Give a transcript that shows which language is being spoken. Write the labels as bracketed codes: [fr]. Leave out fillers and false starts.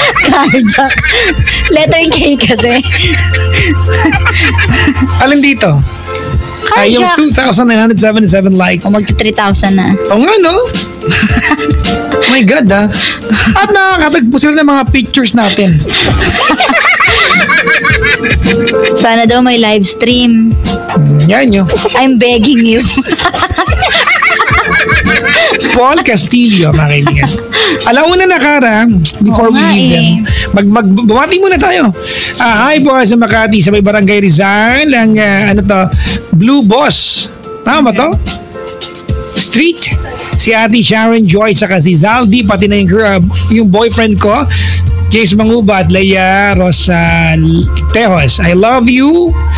[tl] Carjack. Letter K kasi. Alin dito? Yung Carjack. [en] 2,977 likes. [tl] O magti-3,000 na. Oo nga, no? [en] Oh my God, [tl] ha? At nakakatagpo sila ng mga pictures natin. Sana daw may live stream. Yan yun. [en] I'm begging you. [tl] Paul Castillo, mga kaibigan. [en] Alauna na, Kara, before we leave them. [tl] Bumati muna tayo. Hi po sa Makati, sa may Barangay Rizal, ang Blue Boss. Tama ba to? Street. Si Ate Sharon Joy, saka si Zaldi, pati na yung boyfriend ko, Jace Manguba at Leia Rosa Tejos. [en] I love you.